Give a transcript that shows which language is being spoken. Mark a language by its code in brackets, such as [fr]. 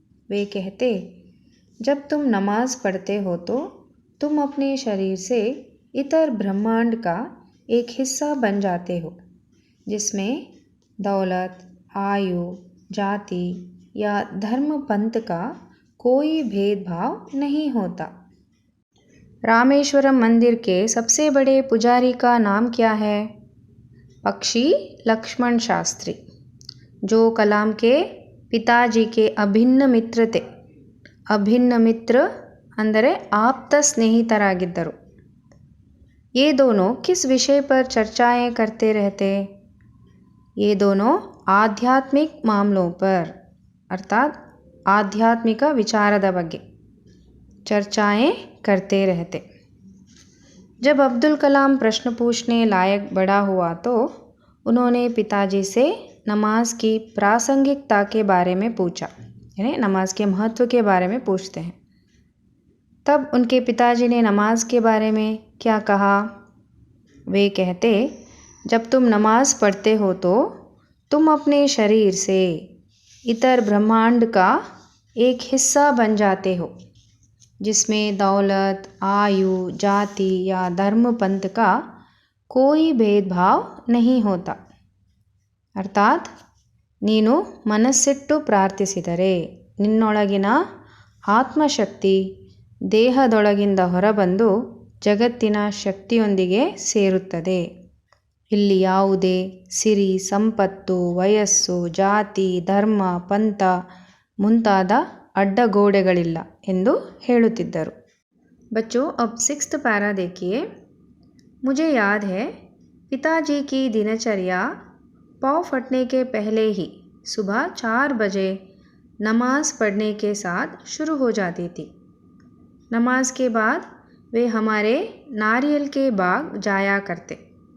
[hi] वे कहते, जब तुम नमाज पढ़ते हो तो तुम अपने शरीर से इतर ब्रह्मांड का एक हिस्सा बन जाते हो, जिसमें दौलत, आयु, जाति या धर्म पंथ का कोई भेदभाव नहीं होता। रामेश्वरम मंदिर के सबसे बड़े पुजारी का नाम क्या है? पक्षी लक्ष्मण शास्त्री, जो कलाम के पिताजी के अभिन्न मित्र थे। अभिन्न मित्र [kn] ಅಂದರೆ ಆಪ್ತ ಸ್ನೇಹಿತರಾಗಿದ್ದರು। [hi] ये दोनों किस विषय पर चर्चाएं करते रहते? ये दोनों आध्यात्मिक मामलों पर अर्थात आध्यात्मिक [kn] विचाರದ ಬಗ್ಗೆ [hi] चर्चाएं करते रहते। जब अब्दुल कलाम प्रश्न पूछने लायक बड़ा हुआ तो उन्होंने पिताजी से नमाज की प्रासंगिकता के बारे में पूछा, यानी नमाज के महत्व के बारे में पूछते हैं। तब उनके पिताजी ने नमाज के बारे में क्या कहा? वे कहते, जब तुम नमाज पढ़ते हो तो तुम अपने शरीर से इतर ब्रह्मांड का एक हिस्सा बन जाते हो, जिसमें दौलत, आयु, जाति या धर्म पंथ का कोई भेदभाव नहीं होता। [kn] अर्थात ನೀನು ಮನಸ್ಸಿಟ್ಟು ಪ್ರಾರ್ಥಿಸಿದರೆ ನಿನ್ನೊಳಗಿನ ಆತ್ಮಶಕ್ತಿ ದೇಹದೊಳಗಿಂದ ಹೊರಬಂದು ಜಗತ್ತಿನ ಶಕ್ತಿಯೊಂದಿಗೆ ಸೇರುತ್ತದೆ. ಇಲ್ಲಿ ಯಾವುದೇ ಸಿರಿ, ಸಂಪತ್ತು, ವಯಸ್ಸು, ಜಾತಿ, ಧರ್ಮ, ಪಂಥ ಮುಂತಾದ ಅಡ್ಡಗೋಡೆಗಳಿಲ್ಲ ಎಂದು ಹೇಳುತ್ತಿದ್ದರು. [hi] बच्चों, अब 6th पैरा देखिए। मुझे याद है पिताजी की दिनचर्या पाँव फटने के पहले ही सुबह 4 बजे नमाज पढ़ने के साथ शुरू हो जाती थी। नमाज के बाद वे हमारे नारियल के बाग जाया करते।